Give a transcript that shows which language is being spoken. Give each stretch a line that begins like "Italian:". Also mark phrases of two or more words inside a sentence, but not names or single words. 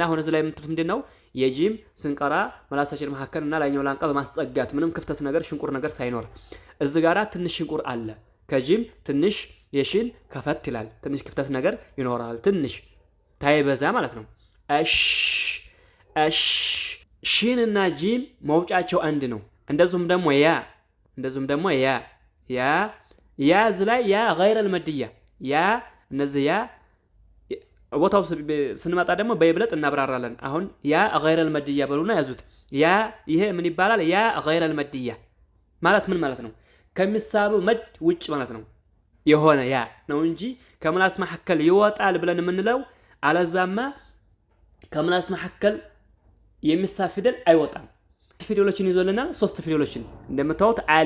Amharic: አሁን እዚህ ላይ የምትሉት ምንድነው የጂም ስንቀራ መላሳችን መሐከል እና ላይኛው ላንቃ በማስጠጋት ምንም ክፍተት ነገር ሽንቁር ነገር ሳይኖር እዚህ ጋራ ትንሽ ሽንቁር አለ ከጂም ትንሽ የሺን ከፈት ይላል ትንሽ ክፍተት ነገር ይኖራል ትንሽ ታይበዛ ማለት ነው እሺ ሺን እና ጂም መውጫቸው አንድ ነው እንደዚሁም ደግሞ ያ ዝላይ ያ
Arabic: غير الماديه
Amharic: ያ እነዚህ ያ ቦታው ስንመጣ ደግሞ በይብለጥ እናብራራለን አሁን ያ
Arabic: غير الماديه
Amharic: በሉና ያዙት ያ ይሄ ምን ይባላል ያ
Arabic: غير الماديه
Amharic: ማለት ምን ማለት ነው ከሚሳበው መድ ውጭ ማለት ነው የሆነ ያ ነው እንጂ ከመላስ መሐከል ይወጣል ብለን የምንለው አለዛማ ከመላስ መሐከል የሚሳብ ፊደል አይወጣም ፊደሎችን ይዞልናል ሶስት ፊደሎችን እንደምታዩት